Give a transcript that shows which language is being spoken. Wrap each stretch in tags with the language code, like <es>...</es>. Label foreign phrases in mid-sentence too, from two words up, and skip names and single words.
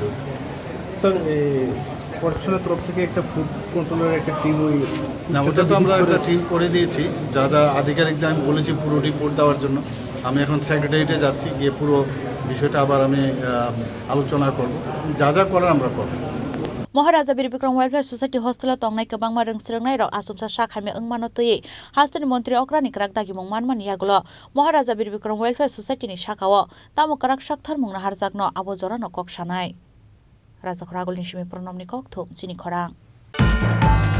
<bn>স্যার প্রশাসনের তরফ থেকে একটা ফুড কন্ট্রোলের একটা টিম না ওটা তো আমরা একটা টিম করে দিয়েছি যা যা আধিকারিকদের আমি বলেছি পুরো রিপোর্ট দেওয়ার জন্য আমি এখন সেক্রেটারিয়েটে যাচ্ছি গিয়ে পুরো বিষয়টা আবার আমি আলোচনা করব যা যা করার আমরা করব</bn> <trp>Maharaja Bir Bikram Welfare Society Hostel Tongnai Kabangma Rungsrungnai Rok Asumsa Sakhamya wngmano tei Hastri Montri Okra ni Kwrak Dagimung manman yaglo Maharaja Bir Bikram Welfare Society ni Shakao Tamo Kwrak Sakthormung na harjakno abo jorano kok sanai Rajakhor Agulni Simi Pronomni Kok Thum Chini Khorang</trp>